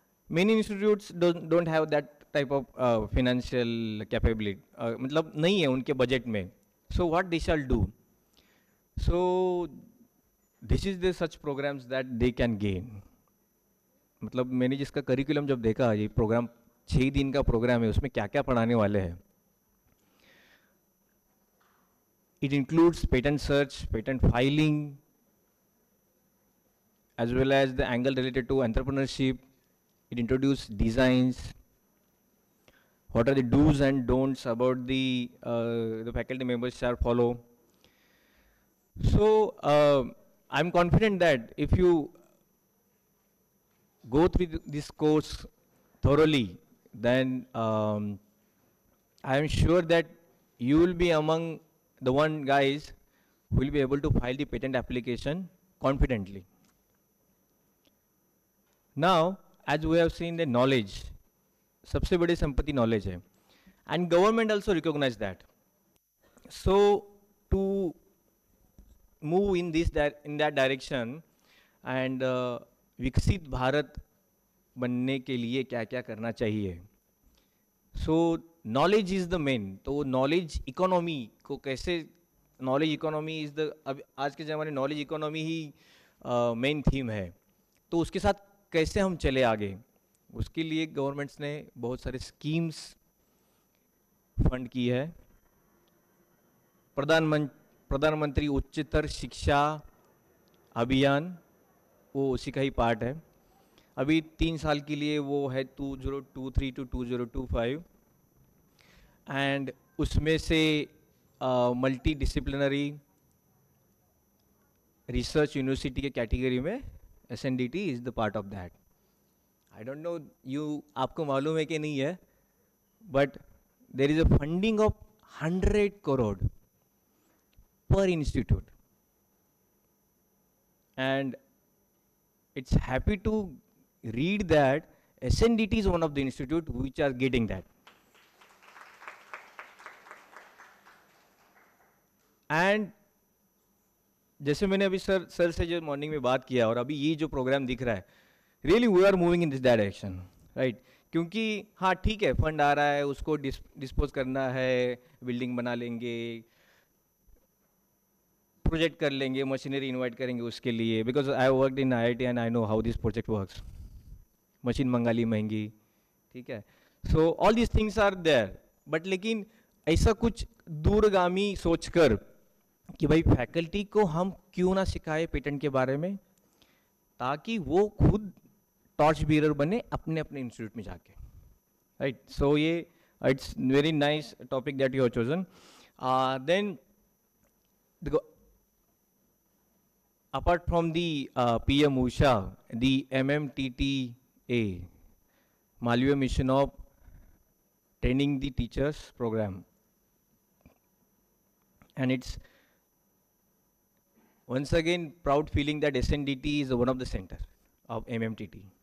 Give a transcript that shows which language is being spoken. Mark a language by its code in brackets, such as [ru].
[en] many institutes don't have that type of financial capability, [hi] मतलब नहीं है उनके बजट में. [en] So what they shall do, so this is the such programmes that they can gain. [hi] मतलब मैंने जिसका curriculum जब देखा, ये प्रोग्राम 6 दिन का प्रोग्राम है, उसमें क्या क्या पढ़ाने वाले हैं. [en] It includes patent search, patent filing, as well as the angle related to entrepreneurship. It introduces designs, what are the do's and don'ts about the faculty members shall follow. So I'm confident that if you go through this course thoroughly, then I am sure that you will be among the one guys who will be able to file the patent application confidently. Now, as we have seen, the knowledge, [hi] सबसे बड़ी संपत्ति [en] knowledge है, and government also recognize that. So to move in that direction and [hi] विकसित भारत बनने के लिए क्या क्या करना चाहिए. [en] So knowledge is the main. [hi] तो knowledge economy को कैसे, [en] knowledge economy is the, [hi] अब आज के ज़माने knowledge economy ही main theme है, तो उसके साथ कैसे हम चले आगे, उसके लिए गवर्नमेंट्स ने बहुत सारे स्कीम्स फंड की है. प्रधानमंत्री उच्चतर शिक्षा अभियान, वो उसी का ही पार्ट है. अभी 3 साल के लिए वो है 2023 to 2025, एंड उसमें से मल्टी डिसिप्लिनरी रिसर्च यूनिवर्सिटी के कैटेगरी में SNDT [en] is the part of that. I don't know [hi] आपको मालूम है कि नहीं है, [en] but there is a funding of 100 crore per institute, and it's happy to read that SNDT is one of the institute which are getting that. [hi] And जैसे मैंने अभी sir से जो मॉर्निंग में बात किया और अभी ये जो प्रोग्राम दिख रहा है, [en] Really we are moving in this direction, right. [hi] क्योंकि हाँ ठीक है, फंड आ रहा है, उसको डिस्पोज करना है, बिल्डिंग बना लेंगे, प्रोजेक्ट कर लेंगे, मशीनरी इन्वाइट करेंगे उसके लिए, [en] Because I worked in IIT and I know how this project works. [hi] Machine मंगा ली महंगी, ठीक है. [en] so all these things are there, but [hi] लेकिन ऐसा कुछ दूरगामी सोचकर कि भाई फैकल्टी को हम क्यों ना सिखाए पेटेंट के बारे में, ताकि वो खुद टॉर्च बीरर बने अपने अपने इंस्टीट्यूट में जाके, राइट. [en] So ये it's very nice topic that you have chosen. Then apart from the PM Usha, the MMTTA, Malviya Mission of Training the Teachers program, and it's once again proud feeling that SNDT is one of the center of MMTT.